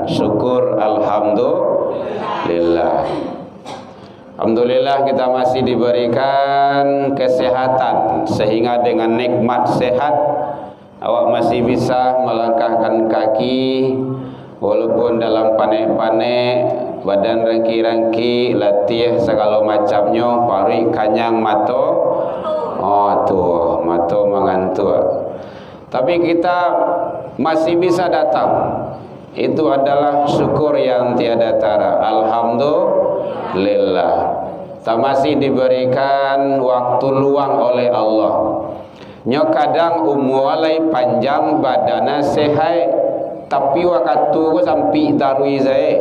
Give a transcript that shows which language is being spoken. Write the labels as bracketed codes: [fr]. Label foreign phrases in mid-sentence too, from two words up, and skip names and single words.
[id] Syukur alhamdulillah. Alhamdulillah kita masih diberikan kesehatan, sehingga dengan nikmat sehat awak masih bisa melangkahkan kaki walaupun dalam [min] panek-panek, badan rengki-rengki, [id] latih segala macamnya, [min] pari kanyang mato, tuh mato [id] mengantuk, tapi kita masih bisa datang. Itu adalah syukur yang tiada tara. Alhamdulillah. Kita masih diberikan waktu luang oleh Allah. [min] Nyo kadang umulai panjang, badana sehat, tapi waktu ku sampai tarui saya.